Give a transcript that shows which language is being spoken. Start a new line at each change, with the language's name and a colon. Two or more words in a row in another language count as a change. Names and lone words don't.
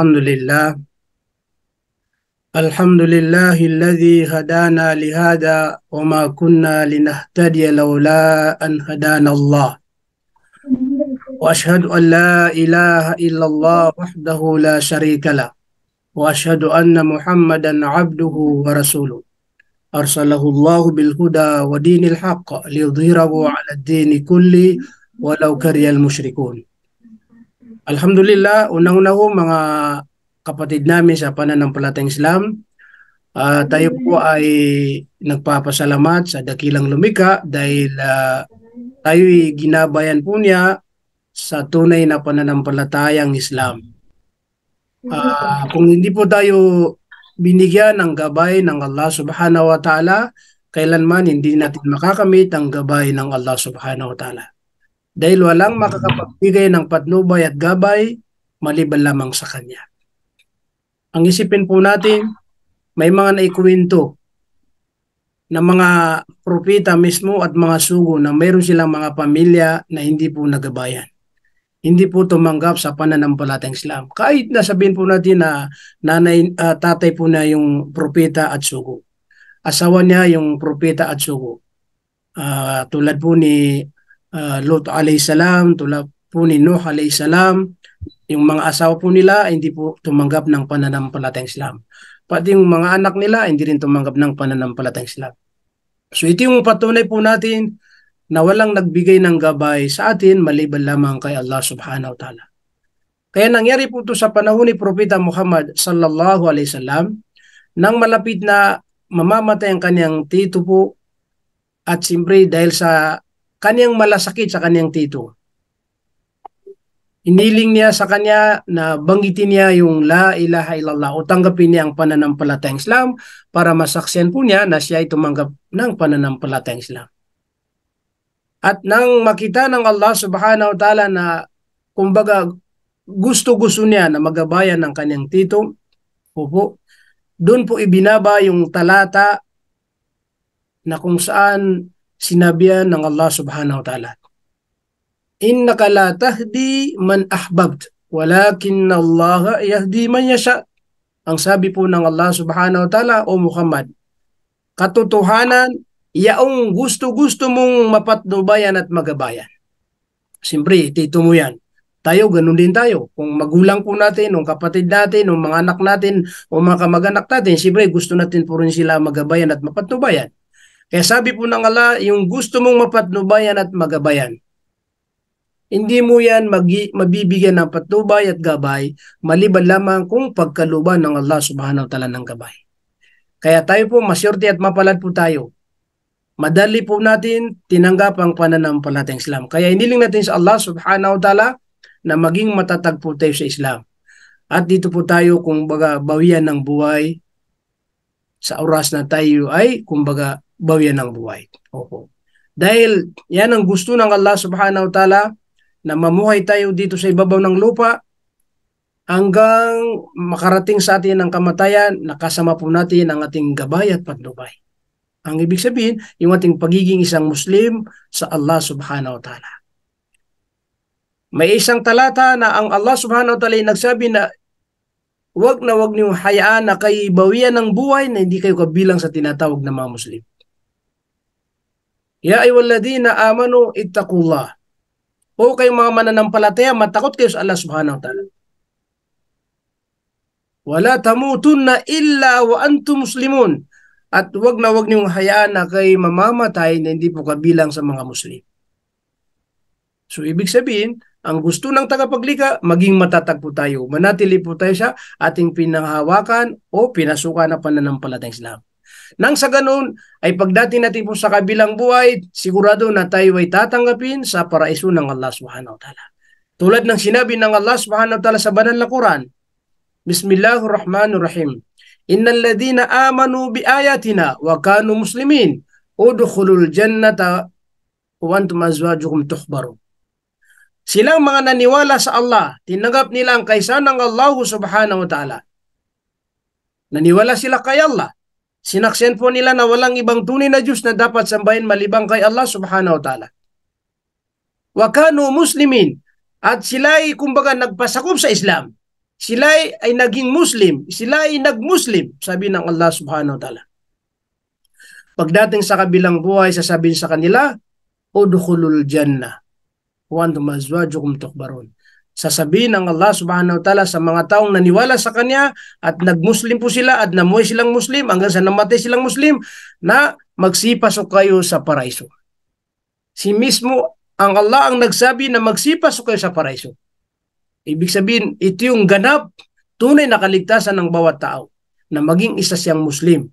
Arabic: الحمد لله الذي هدانا لهذا وما كنا لنهتدي لولا أن هدانا الله، وأشهد أن لا إله إلا الله وحده لا شريك له، وأشهد أن محمدا عبده ورسوله أرسله الله بالهدى ودين الحق ليظهره على الدين كله ولو كره المشركون. Alhamdulillah,
Filipino: unang-una ho mga kapatid namin sa pananampalatayang Islam, tayo po ay nagpapasalamat sa dakilang lumikha dahil tayo'y ginabayan po niya sa tunay na pananampalatayang Islam. Kung hindi po tayo binigyan ng gabay ng Allah
Arabic: سبحانه وتعالى,
Filipino: kailanman hindi natin makakamit ang gabay ng Allah
Arabic: سبحانه وتعالى.
Filipino: Dahil walang makakapagbigay ng patnubay at gabay maliban lamang sa Kanya. Ang isipin po natin, may mga naikuwento na mga propeta mismo at mga sugo na mayroon silang mga pamilya na hindi po nagabayan. Hindi po tumanggap sa pananampalatayang Islam. Kahit na sabihin po natin na tatay po na yung propeta at sugo. Asawa niya yung propeta at sugo. Tulad po ni Lot
Arabic: عليه السلام,
Filipino: tulad po ni Nuh
Arabic: عليه السلام,
Filipino: yung mga asawa po nila hindi po tumanggap ng pananampalatayang Islam. Pati yung mga anak nila hindi rin tumanggap ng pananampalatayang Islam. So ito yung patunay po natin na walang nagbigay ng gabay sa atin maliban lamang kay Allah
Arabic: سبحانه وتعالى.
Filipino: Kaya nangyari po ito sa panahon ni Propeta Muhammad
Arabic: صلى الله عليه وسلم,
Filipino: nang malapit na mamamatay ang kanyang tito po, at siyempre dahil sa kanyang malasakit sa kanyang tito, iniling niya sa kanya na banggitin niya yung
Arabic: لا إله إلا الله
Filipino: o tanggapin niya ang pananampalatayang Islam para masaksiyan po niya na siya ay tumanggap ng pananampalatayang Islam. At nang makita ng Allah
Arabic: سبحانه وتعالى
Filipino: na kumbaga gusto-gusto niya na magabayan ng kanyang tito, doon po ibinaba yung talata na kung saan sinabihan ng Allah
Arabic: سبحانه وتعالى, إنك لا تهدي من أحببت ولكن الله يهدي من يشاء.
Filipino: Ang sabi po ng Allah
Arabic: سبحانه وتعالى,
Filipino: o Muhammad, katotohanan, yaong gusto-gusto mong mapatnubayan at magabayan. Siyempre, tito mo yan. Tayo, ganun din tayo. Kung magulang po natin, o kapatid natin, o mga anak natin, o mga kamag-anak natin, siyempre gusto natin po rin sila magabayan at mapatnubayan. Kaya sabi po ng Allah, yung gusto mong mapatnubayan at magabayan, hindi mo yan mabibigyan ng patnubay at gabay maliban lamang kung pagkaluban ng Allah
Arabic: سبحانه وتعالى
Filipino: ng gabay. Kaya tayo po, masyerte at mapalad po tayo. Madali po natin tinanggap ang pananampalatayang Islam. Kaya iniling natin sa Allah
Arabic: سبحانه وتعالى
Filipino: na maging matatag po tayo sa Islam. At dito po tayo kumbaga bawian ng buhay sa oras na tayo ay kumbaga bawian ng buhay. Opo. Dahil yan ang gusto ng Allah
Arabic: سبحانه وتعالى,
Filipino: na mamuhay tayo dito sa ibabaw ng lupa hanggang makarating sa atin ang kamatayan, nakasama po natin ang ating gabay at patnubay. Ang ibig sabihin, yung ating pagiging isang Muslim sa Allah
Arabic: سبحانه وتعالى.
Filipino: May isang talata na ang Allah
Arabic: سبحانه وتعالى
Filipino: ay nagsabi na wag niyong hayaan na kayo bawian ng buhay na hindi kayo kabilang sa tinatawag na mga Muslim.
Arabic: يا أيها الذين آمنوا اتقوا الله.
Filipino: O kayong mga mananampalataya, matakot kayo sa Allah
Arabic: سبحانه وتعالى. ولا تموتن إلا وأنتم مسلمون.
Filipino: At wag niyong hayaan na kayo mamamatay na hindi po kabilang sa mga Muslim. So ibig sabihin, ang gusto ng tagapaglikha, maging matatag po tayo. Manatili po tayo sa ating pinanghawakan o pinasukan na pananampalatayang Islam. Nang sa ganun, ay pagdating natin po sa kabilang buhay, sigurado na tayo ay tatanggapin sa paraiso ng Allah
Arabic: سبحانه وتعالى.
Filipino: Tulad ng sinabi ng Allah
Arabic: سبحانه وتعالى
Filipino: sa banal na Quran, Bismillahirrahmanirrahim.
Arabic: إن الذين آمنوا بآياتنا وكانوا مسلمين ادخلوا الجنة وأنتم أزواجكم تحبرون.
Filipino: Silang mga naniwala sa Allah, tinanggap nila ang kaysa ng Allah
Arabic: سبحانه وتعالى.
Filipino: Naniwala sila kay Allah. Sinaksihan po nila na walang ibang tunay na Diyos na dapat sambahin malibang kay Allah
Arabic: سبحانه وتعالى. وكانوا مسلمين.
Filipino: At sila ay kumbaga nagpasakop sa Islam. Sila ay naging Muslim. Sila ay nag-Muslim, sabi ng Allah
Arabic: سبحانه وتعالى.
Filipino: Pagdating sa kabilang buhay, sasabihin sa kanila,
Arabic: ادخلوا الجنة وأنتم أزواجكم تخبرون.
Filipino: Sasabihin ng Allah
Arabic: سبحانه وتعالى
Filipino: sa mga taong naniwala sa Kanya at nag-Muslim po sila at namuhay silang Muslim hanggang sa namatay silang Muslim na magsipasok kayo sa paraiso. Si mismo ang Allah ang nagsabi na magsipasok kayo sa paraiso. Ibig sabihin, ito yung ganap, tunay na kaligtasan ng bawat tao na maging isa siyang Muslim.